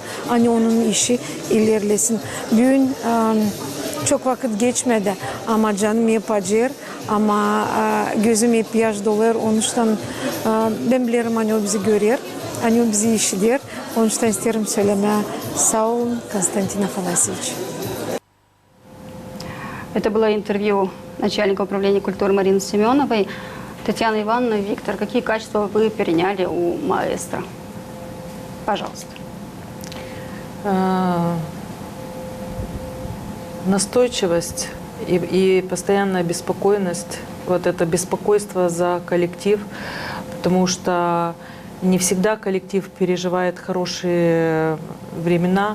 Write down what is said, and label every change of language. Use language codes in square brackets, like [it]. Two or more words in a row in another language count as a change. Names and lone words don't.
[gag] Hani onun işi ilerlesin. Bugün çok vakit geçmedi ama canım hep acır ama gözüm hep yaş dolar. Onun için ben bilirim hani o bizi görür, hani o bizi işidir. Onun için isterim söylemeye. Sağ olun Konstantin Афанасьевич. [ru] Это было интервью начальника управления культуры Марины Семеновой. Татьяна Ивановна, Виктор, какие качества вы переняли у маэстро? Пожалуйста. Настойчивость и постоянная беспокойность, вот это беспокойство за коллектив, потому что не всегда коллектив переживает хорошие времена.